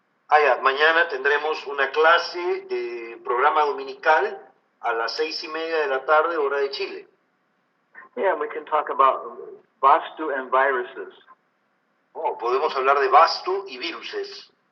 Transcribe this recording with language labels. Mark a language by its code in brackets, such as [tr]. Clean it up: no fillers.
[es] Ya, mañana tendremos una clase de programa dominical a las 6:30 de la tarde, hora de Chile. [en] Yeah, we can talk about Vastu and viruses. [es] Podemos hablar de Vastu y viruses.